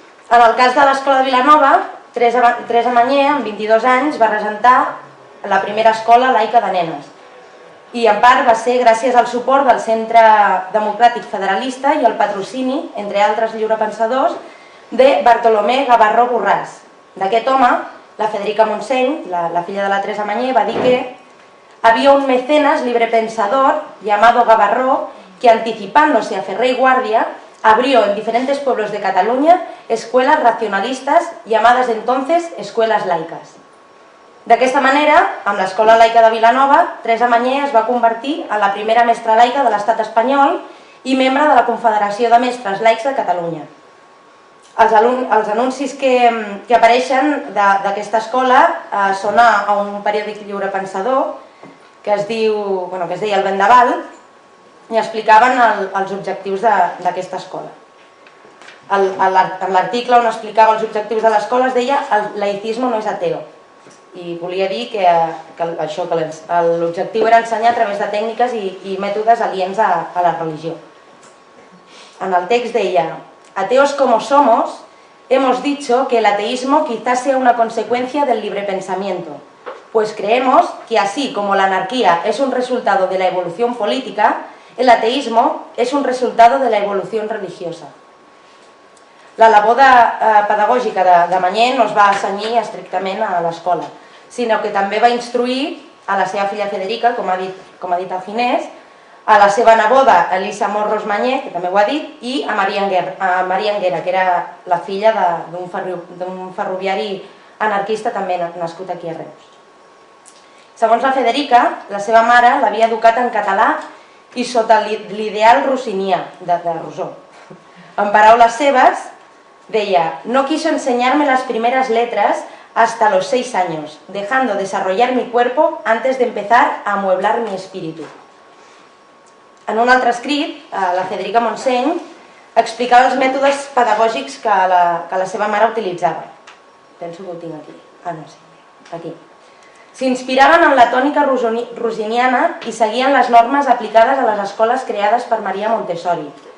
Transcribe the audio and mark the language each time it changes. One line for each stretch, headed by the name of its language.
Catalan: En el cas de l'escola de Vilanova, Teresa Mañé, amb 22 anys, va regentar la primera escola laica de nenes i en part va ser gràcies al suport del Centre Democràtic Federalista i el patrocini, entre altres lliurepensadors, de Bartolomé Gavarró Borràs. D'aquest home, la Federica Montseny, la filla de la Teresa Mañé, va dir que
Spanish: había un mecenas librepensador llamado Gavarró que, anticipándose a Ferrer y Guardia, abrió en diferentes pueblos de Cataluña escuelas racionalistas llamadas entonces escuelas laicas.
Catalan: D'aquesta manera, amb l'escola laica de Vilanova, Teresa Mañé es va convertir en la primera mestra laica de l'estat espanyol i membre de la Confederació de Mestres Laics de Catalunya. Els anuncis que apareixen d'aquesta escola són a un periòdic lliurepensador que es deia El Vendaval i explicaven els objectius d'aquesta escola. En l'article on explicava els objectius de l'escola es deia el laicisme no és ateo. I volia dir que l'objectiu era ensenyar a través de tècniques i mètodes aliens a la religió. En el text deia:
Spanish: ateos como somos, hemos dicho que el ateísmo quizás sea una consecuencia del libre pensamiento, pues creemos que así como la anarquía es un resultado de la evolución política, el ateísmo es un resultado de la evolución religiosa.
Catalan: La labor pedagògica de Mañé no es va cenyir estrictament a l'escola, sinó que també va instruir a la seva filla Federica, com ha dit el Ginés, a la seva neboda Elisa Morros Mañé, que també ho ha dit, i a Maria Anguera, que era la filla d'un ferroviari anarquista també nascut aquí a Reus. Segons la Federica, la seva mare l'havia educat en català i sota l'ideal rossinià de Rousseau. En paraules seves, deia:
Spanish: no quiso enseñarme las primeras letras hasta los 6 años, dejando desarrollar mi cuerpo antes de empezar a amueblar mi espíritu.
Catalan: En un altre escrit, la Federica Montseny explicava els mètodes pedagògics que la seva mare utilitzava. Penso que ho tinc aquí. No, sí, aquí. S'inspiraven en la tònica rosiniana i seguien les normes aplicades a les escoles creades per Maria Montessori.